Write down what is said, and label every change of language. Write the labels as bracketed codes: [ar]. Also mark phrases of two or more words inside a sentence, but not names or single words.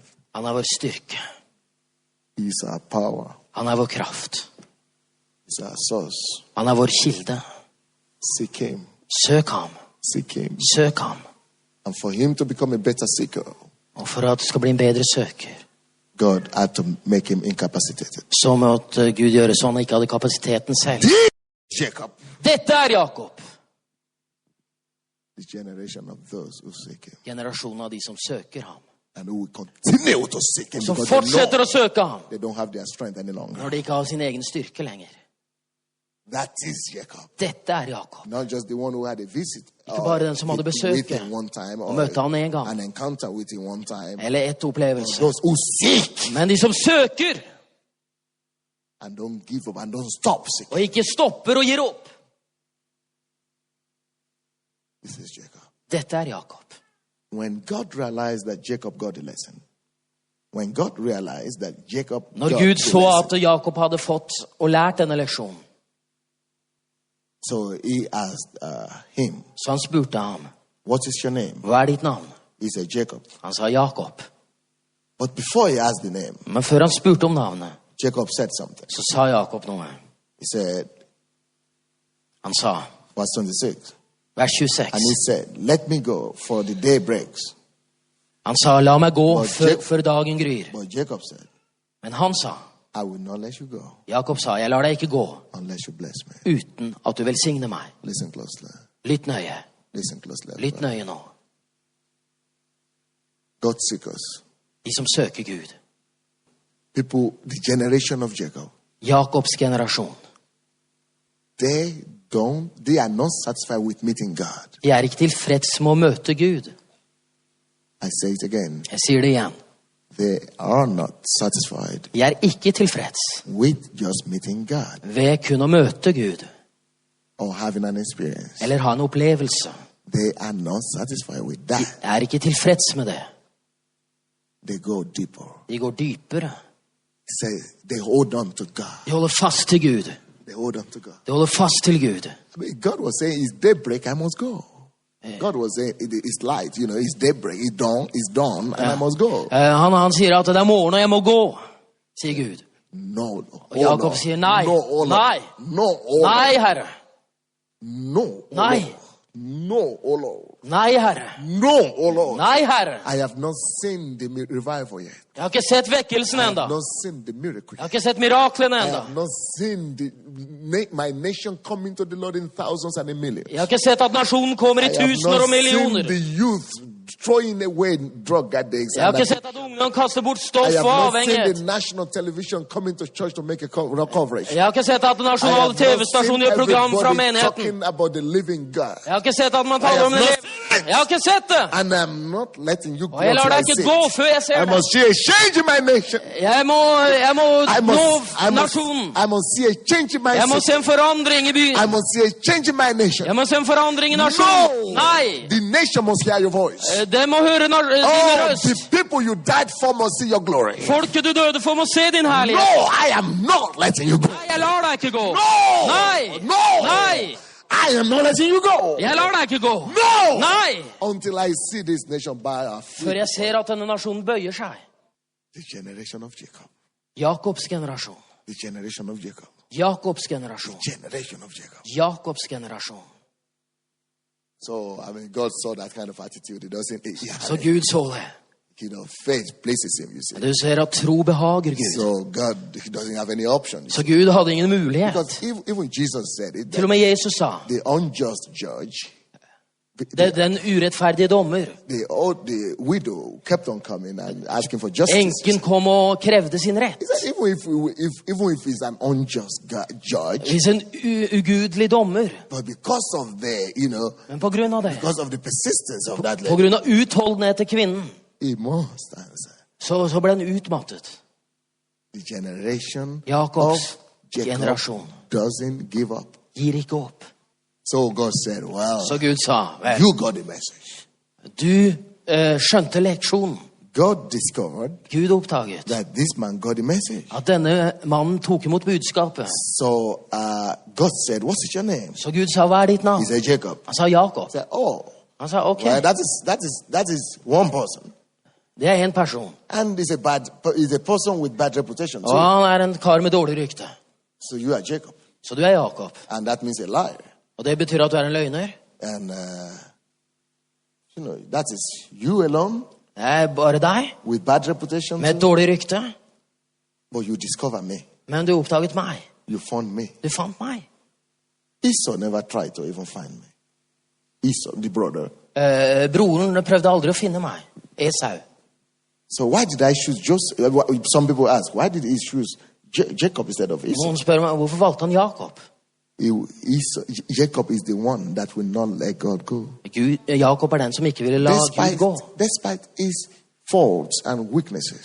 [no] Han er vår styrke. [en] He's our power. [no] Han er vår kraft. [en] He's our source. [no] Han er vår kilde. [en] Seek him. [no] Søk ham. [en] Seek him. [no] Søk ham. [en] And for him to become a better seeker, [no] Og for at du skal bli en bedre søker, [en] God had to make him incapacitated. [no] så måtte Gud gjøre sånn han ikke hadde kapasiteten selv. [en] Jacob, [no] Dette er Jakob. [en] the generation of those who seek him. [no] Generasjonen av de som søker ham. [en] And who will continue to seek him [no] Som [en] because they [no] fortsetter [en] know [no] å søke ham. [en] they don't have their strength any longer. [no] Når de ikke har sin egen styrke lenger. [en] That is Jacob. [no] Dette er Jakob. [en] Not just the one who had a visit. [no] Ikke bare den som hadde besøk [en] with him one time, [no] og [en] or [no] møtte han en gang. [en] an encounter with him one time. [no] Eller ett opplevelse. [en] Those who seek [no] Men de som søker, [en] and don't give up and don't stop seeking. [no] og ikke stopper og gir opp. [en] This is Jacob. [no] Dette er Jakob. [en] when God realized that Jacob got the lesson, when God realized that Jacob [no] Når [en] got [no] Gud [en] the [no] så [en] lesson, [no] at Jakob hadde fått og lært denne leksjonen, [en] so he asked him, [no] så han spurte ham, [en] what is your name? [no] hva ditt navn? [en] He said, Jacob. [no] Han sa Jakob. [en] But before he asked the name, [no] Men før han spurte om navnet, [en] Jacob said something. [no] så sa Jakob noe. [en] He said, [no] Han sa, [en] verse 26, [no] vers 26. [en] and he said, let me go, for the day breaks. [no] Han sa, la meg gå [en] But [no] før dagen gryr. [en] But Jacob said, [no] Men han sa, [en] I will not let you go [no] Jakob sa, jeg lar deg ikke gå [en] unless you bless me. [no] uten at du velsigner meg. [en] Listen closely. [no] Lytt nøye. [en] Listen closely. [no] Lytt nøye nå. [en] God seekers. [no] De som søker Gud. [en] People, the generation of Jacob. [no] Jakobs generasjon. [en] They are not satisfied with meeting God. [no] De er ikke tilfreds med å møte Gud. [en] I say it again. [no] Jeg sier det igjen. [en] They are not satisfied [no] De er ikke tilfreds [en] with just meeting God [no] ved kun å møte Gud. [en] or having an experience. [no] Eller ha en opplevelse. [en] They are not satisfied with [no] De [en] that. [no] er ikke tilfreds med det. [en] They go deeper. [no] De går dypere. [en] Say they hold on to God. [no] De holder fast til Gud. [en] They hold on to God. [no] De holder fast til Gud. [en] I mean, God was saying, "It's daybreak. I must go." God was saying, "It's light. It's daybreak. It's dawn, and I must go." [no] Han sier at det er morgen og jeg må gå, sier Gud. [en] No. [no] Og Jakob sier nei. [en] No, oh Lord. [no] Nei. [en] No, oh [no] Nei, [en] Lord. [no] Herre. [en] No, oh [no] Nei. [en] Lord. No, oh Lord. [no] Nei, Herre. [en] No, oh Lord. [no] Nei, Herre. [en] I have not seen the revival yet. [no] Jeg har ikke sett vekkelsen [en] I [no] enda. [en] have not seen the miracle. [no] Jeg har ikke sett miraklene [en] I [no] enda. [en] have not seen my nation coming to the Lord in thousands and in millions. [no] Jeg har ikke sett at nasjonen kommer i [en] I have [no] tusener og [en] not [no] millioner. [en] seen the youth throwing away drug addicts. [no] Jeg har [en] and [no] ikke sett at ungdom kaster bort [en] I [no] stoff [en] have [no] og [en] not seen [no] avhengighet. [en] the national television coming to church to make a coverage. [no] Jeg har ikke sett at [en] I [no] nasjonale [en] have not [no] TV-stasjoner [en] seen [no] gjør program fra [en] everybody [no] menigheden. [en] talking about the living God. [no] Jeg har ikke sett at man taler om det. Jeg har ikke sett det. [en] And I'm not letting you go [no] Og jeg lar [en] till [no] deg [en] I [no] ikke [en] see [no] gå [en] it. [no] før jeg ser [en] I [no] det. [en] must see a change in my nation. [no] Jeg må nå nasjonen. [en] I must see a change in my [no] Jeg må [en] city. [no] se en forandring i byen. [en] I must see a change in my nation. [no] Jeg må se en forandring i nasjonen. [en] No! [no] Nei. [en] The nation must hear your voice. [no] Det må høre din [en] Oh, [no] røst. [en] the people you died for must see your glory. [no] Folket du døde for må se din [en] No, [no] herlighet. [en] I am not letting you go. [no] Nei, jeg lar deg ikke gå. [en] No! [no] Nei. [en] No! [no] Nei. [en] I am not letting you go. [no] Jeg lar deg ikke gå. [en] No! [no] Nei. [en] Until I see this nation by our [no] Før [en] feet. [no] jeg ser at denne nasjonen bøyer seg. [en] The generation of Jacob. [no] Jakobs generasjon. [en] The generation of Jacob. [no] Jakobs generasjon. [en] Generation of Jacob. [no] Jakobs generasjon. [en] So, God saw that kind of attitude. It doesn't, [no] Så Gud så det. [en] faith pleases him, you see. [no] Du ser at tro behager Gud. [en] So, God, he doesn't have any options. [no] Så Gud hadde ingen mulighet. [en] Because even Jesus said it, [no] Til og med Jesus sa, [en] the unjust judge, [no] den urettferdige dommer. [en] the widow kept on coming and asking for justice. [no] Enken kom og krevde sin rett. [en] He said, even if he's an unjust judge, [no] Hvis en ugudelig dommer. [en] but because of [no] Men på grunn av det, [en] because of the persistence of that [no] på [en] lady, [no] grunn av utholdenhet til kvinnen, [en] he must answer. [no] så ble han utmattet. [en] The generation [no] Jakobs [en] of Jacob [no] generasjon [en] doesn't give up. [no] gir ikke opp. [en] So God said, well, [no] Så Gud sa, vel, [en] you got the message. [no] du skjønte leksjonen. [en] God discovered [no] Gud oppdaget [en] that this man got the message. [no] at denne mannen tok imot budskapet. [en] So God said, what's your name? [no] Så Gud sa, hva er ditt navn? [en] He said, Jacob. [no] Han sa Jakob. [en] He said, oh, [no] Han sa, ok, [en] well, that is one person. [no] det er en person. [en] And he's a person with bad reputation [no] Og [en] too. [no] han er en kar med dårlig rykte. [en] So you are Jacob. [no] Så du er Jakob. [en] And that means a liar. [no] Og det betyr at du er en løgner. [en] And, that is you alone [no] Det er bare deg, [en] with bad reputation [no] med et [en] too. [no] dårlig rykte. [en] But you discover me. [no] Men du oppdaget meg. [en] You found me. [no] Du fant meg. [en] Esau never tried to even find me. Esau, the brother. [no] Broren prøvde aldri å finne meg. [en] Esau. So why did I choose Joseph? Some people ask, why did he choose Jacob instead of Esau? [no] Noen spør meg, hvorfor valgte han Jakob? [en] Jacob is the one that will not let God go. [no] Jakob er den som ikke ville la Gud gå. [en] Despite his faults and weaknesses.